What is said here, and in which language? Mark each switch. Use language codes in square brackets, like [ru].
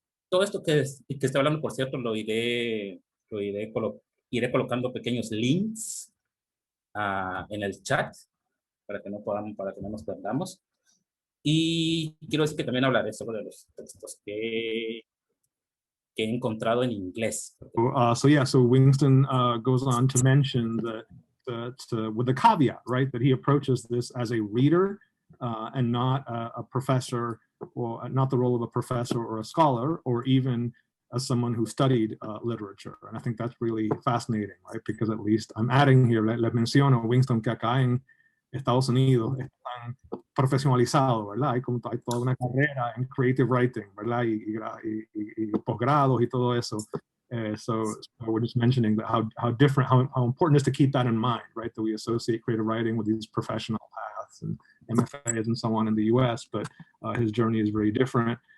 [es] Todo esto que estoy hablando, por cierto, iré colocando pequeños links en el chat para que no nos perdamos. Y quiero decir que también hablaré sobre los textos que he encontrado en inglés. [en] So Wingston goes on to mention with the caveat, right, that he approaches this as a reader and not a professor, or not the role of a professor or a scholar, or even as someone who studied literature. And I think that's really fascinating, right, because at least I'm adding here, [es] le menciono Wingston que acá en Estados Unidos están profesionalizados, ¿verdad? Hay toda una carrera en [en] creative writing, [es] ¿verdad? Y posgrados y todo eso. [en] So we're just mentioning that how different, how important it is to keep that in mind, right? That we associate creative writing with these professional paths and MFAs and so on in the US, but his journey is very different.